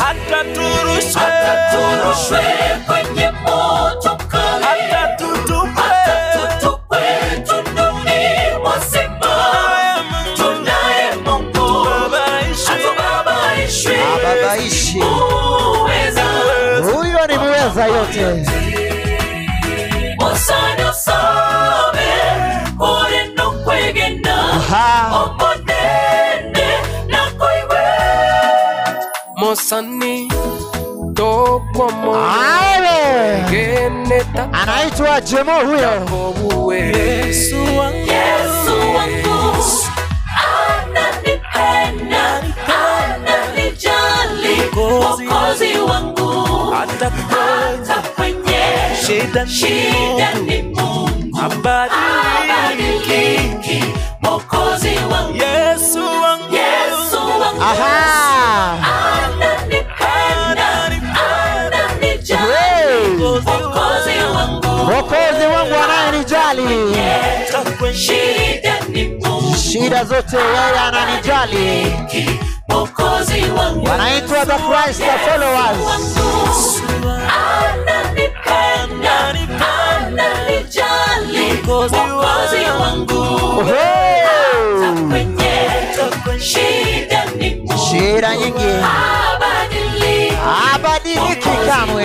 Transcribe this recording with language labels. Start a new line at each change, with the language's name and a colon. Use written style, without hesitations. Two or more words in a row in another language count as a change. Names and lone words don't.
Swahili: Hata turushwe kwenye moto kali. Hata tutupwe tunduni mwa simba. Tunaye Mungu. Ababaishi. Huyo ni muweza yote.
Gusii: Osana sabe ore no kwegena omonene na koiwe mosani tokwa mo geneta.
Swahili: Anaitwa Jemo huyo. Yesu wangu ananipenda, ananijali, Mwokozi wangu. Hata kwenye shida ni Mungu, habadiliki, Mwokozi wangu. Yesu wangu ananipenda, ananijali, Mwokozi wangu. Mwokozi wangu anayenijali. Shida ni Mungu, shida zote yeye ananijali. Mwokozi wangu. Wanaitwa the Christ followers. Ananipenda, ananijali, Mwokozi wangu. Shida ni Mungu, shida nyingi habadiliki kamwe.